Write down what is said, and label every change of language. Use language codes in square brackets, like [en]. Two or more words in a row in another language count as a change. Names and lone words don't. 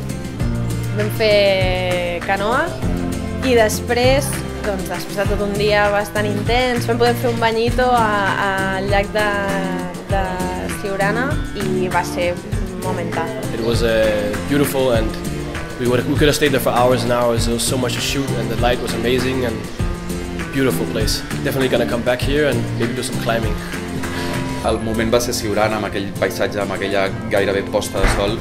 [ca] Vam fer canoa i després, després de tot un dia bastant intens, vam poder fer un banyito al llac de Siurana i va ser un momentazo. [en] It was beautiful, and we could have stayed there for hours and hours. There was so much to shoot, and the light was amazing, and beautiful place. Definitely gonna come back here and maybe do some climbing. [ca] El moment va ser Siurana, amb aquell paisatge, amb aquella gairebé posta de sol.